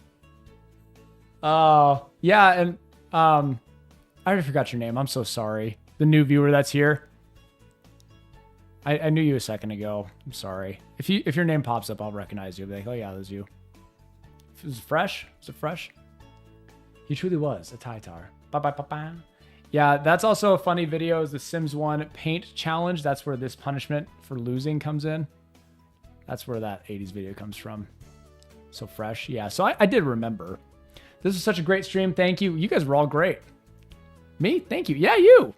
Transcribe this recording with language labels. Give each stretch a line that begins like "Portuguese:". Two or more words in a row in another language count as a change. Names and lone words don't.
English: Oh, yeah, and I already forgot your name. I'm so sorry. The new viewer that's here. I knew you a second ago. I'm sorry. If your name pops up, I'll recognize you. I'll be like, oh yeah, that was you. Is it fresh? Is it fresh? He truly was a Taitar. Ba-ba-ba-ba. Yeah, that's also a funny video. Is the Sims 1 paint challenge. That's where this punishment for losing comes in. That's where that 80s video comes from. So fresh. Yeah, so I did remember. This was such a great stream. Thank you. You guys were all great. Me? Thank you. Yeah, you.